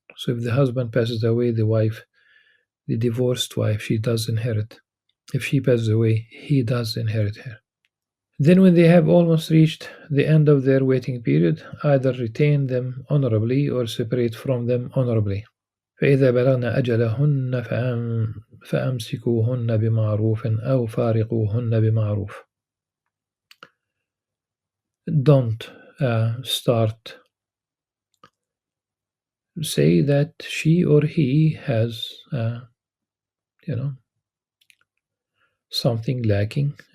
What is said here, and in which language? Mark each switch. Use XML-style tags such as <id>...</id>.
<en>So if the husband passes away, the divorced wife, she does inherit. If she passes away, he does inherit her. Then, when they have almost reached the end of their waiting period, either retain them honorably or separate from them honorably.</en> <ar>فإذا بلغن أجلهن فأمسكوهن بمعروف أو فارقوهن بمعروف.</ar> <en>Don't start say that she or he has something lacking.</en>